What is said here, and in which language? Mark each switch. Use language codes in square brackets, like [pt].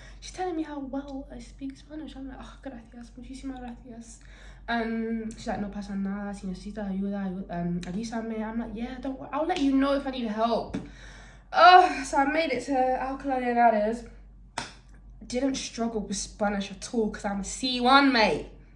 [en] She's telling me how well I speak Spanish. I'm like, oh, [es] gracias, muchísimas gracias. [en] She's like, [es] no pasa nada. Si necesitas ayuda, avísame. [en] I'm like, yeah, don't worry. I'll let you know if I need help. So I made it to Alcalá de Henares. Didn't struggle with Spanish at all because I'm a C1, mate.